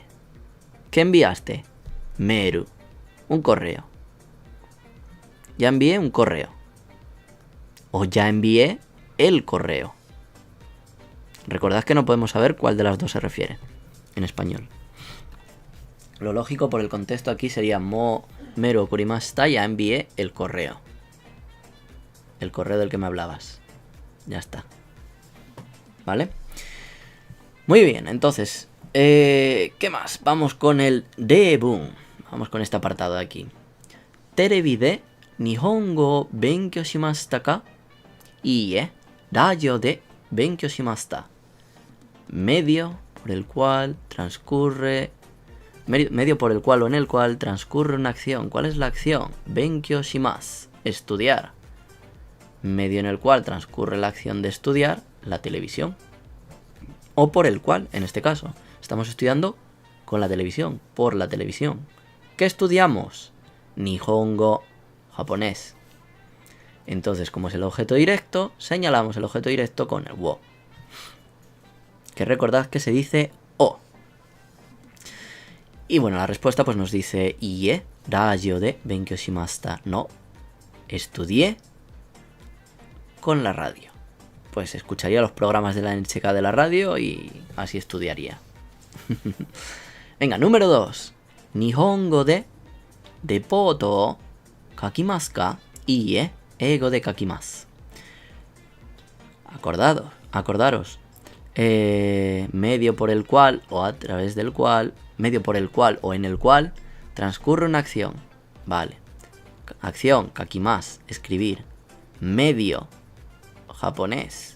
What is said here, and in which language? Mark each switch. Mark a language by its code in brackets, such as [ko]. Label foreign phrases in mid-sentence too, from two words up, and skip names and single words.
[es] ¿Qué enviaste? Meru. Un correo. Ya envié un correo. O ya envié el correo. Recordad que no podemos saber cuál de las dos se refiere en español. Lo lógico por el contexto aquí sería [ja] もうメール送りました, [es] ya envié el correo. El correo del que me hablabas. Ya está. ¿Vale? Muy bien, entonces, ¿qué más? Vamos con el debun. Vamos con este apartado de aquí. [ja] テレビで日本語勉強しましたか? Iie, ラジオで勉強しました. [es] Medio por el cual transcurre... Medio por el cual o en el cual transcurre una acción. ¿Cuál es la acción? [ja] 勉強します. [es] Estudiar. Medio en el cual transcurre la acción de estudiar, la televisión. O por el cual, en este caso, estamos estudiando con la televisión, por la televisión. ¿Qué estudiamos? Nihongo, japonés. Entonces, como es el objeto directo, señalamos el objeto directo con el wo. Que recordad que se dice o. Y bueno, la respuesta pues nos dice [ja] いいえ、ラジオで勉強しました. [es] No, estudié con la radio. Pues escucharía los programas de la NHK de la radio y así estudiaría. Venga, número 2. [ja] 日本語でレポートを書きますか? いいえ、英語で書きます. [es] Acordaros. Medio por el cual o a través del cual, medio por el cual o en el cual transcurre una acción. Vale. Acción, kakimasu, escribir. Medio, japonés.